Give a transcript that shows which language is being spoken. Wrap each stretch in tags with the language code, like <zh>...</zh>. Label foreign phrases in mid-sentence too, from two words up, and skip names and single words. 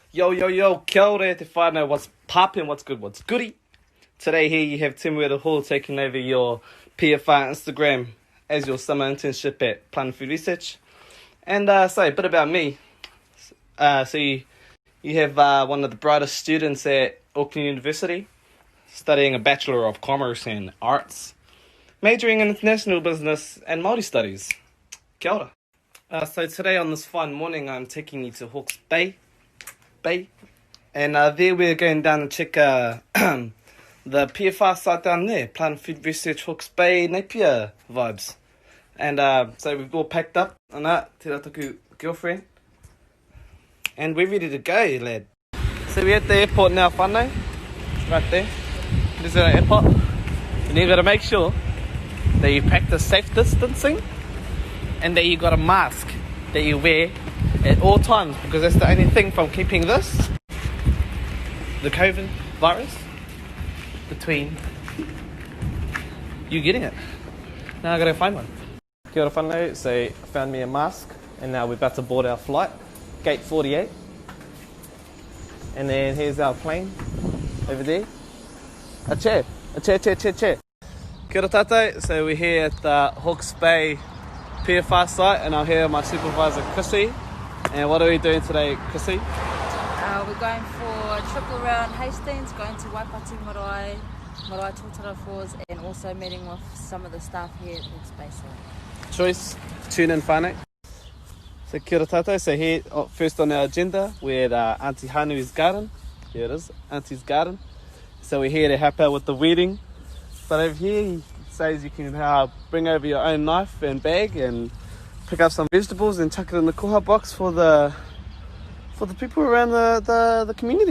<en>Yo,</en> <mi>kia ora te whānau,</mi> <en>what's poppin', what's good, what's goody? Today here you have Tim Weir Hall taking over your PFR Instagram as your summer internship at Plant Food Research. And so a bit about me. So you have one of the brightest students at Auckland University, studying a Bachelor of Commerce and Arts, majoring in International Business and Māori Studies.</en> <mi>Kia ora.</mi> <en>So today on this fine morning I'm taking you to Hawke's Bay. And there we're going down to check the PFR site down there, Plant Food Research Hawke's Bay, Napier vibes. And so we've all packed up,</en> <mi>Ana, te rataku</mi> <en>girlfriend. And we're ready to go, lad. So we're at the airport now, whānau. It's right there. This is our airport. And you've got to make sure that you practice safe distancing and that you got a mask that you wear at all times, because that's the only thing from keeping the COVID virus, between you getting it. Now I gotta find one.</en> <mi>Kia ora whanau,</mi> <en>so I found me a mask, and now we're about to board our flight, gate 48. And then here's our plane, over there. A chair.</en> <mi>Kia ora tātou,</mi> <en>so we're here at the Hawke's Bay PFR site, and I'm here with my supervisor, Chrissy. And what are we doing today, Chrissy? We're going for a trip around Hastings, going to Waipati Marae Tōtara Falls, and also meeting with some of the staff here at Hawke's Bay. Choice, tune in whānau.</en> <mi>So kia ora tātou,</mi> <en>so here, first on our agenda, we're at Auntie Hanui's garden. Here it is, Auntie's garden. So we're here to help out with the weeding. But over here, he says you can bring over your own knife and bag and pick up some vegetables and chuck it in the koha box for the people around the community.</en>